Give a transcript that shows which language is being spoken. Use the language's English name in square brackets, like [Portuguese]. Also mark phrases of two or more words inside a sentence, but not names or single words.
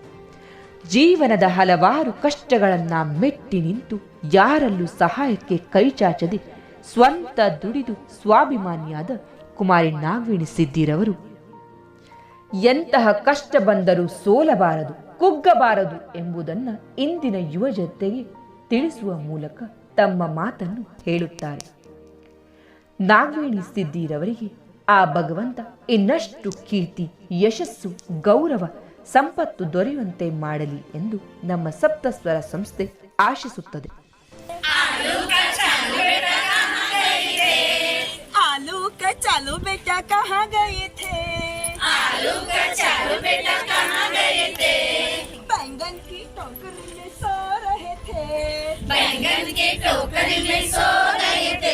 [Kannada] ಜೀವನದ ಹಲವಾರು ಕಷ್ಟಗಳನ್ನ ಮೆಟ್ಟಿ ನಿಂತು ಯಾರಲ್ಲೂ ಸಹಾಯಕ್ಕೆ ಕೈಚಾಚದೆ ಸ್ವಂತ ದುಡಿದು ಸ್ವಾಭಿಮಾನಿಯಾದ ಕುಮಾರಿ ನಾಗವೇಣಿ ಸಿದ್ದಿರವರು ಎಂತಹ ಕಷ್ಟ ಬಂದರೂ ಸೋಲಬಾರದು, ಕುಗ್ಗಬಾರದು ಎಂಬುದನ್ನು ಇಂದಿನ ಯುವ ಜನತೆಗೆ ತಿಳಿಸುವ ಮೂಲಕ ತಮ್ಮ ಮಾತನ್ನು ಹೇಳುತ್ತಾರೆ. ನಾಗವೇಣಿ ಸಿದ್ದಿರವರಿಗೆ ಆ ಭಗವಂತ ಇನ್ನಷ್ಟು ಕೀರ್ತಿ, ಯಶಸ್ಸು, ಗೌರವ, ಸಂಪತ್ತು ದೊರೆಯುವಂತೆ ಮಾಡಲಿ ಎಂದು ನಮ್ಮ ಸಪ್ತಸ್ವರ ಸಂಸ್ಥೆ ಆಶಿಸುತ್ತದೆ. [Hindi] चालू बेटा कहाँ गए थे? आलू का चालू बेटा कहाँ गए थे? बैंगन की टोकरी में सो रहे थे। बैंगन की टोकरी में सो रहे थे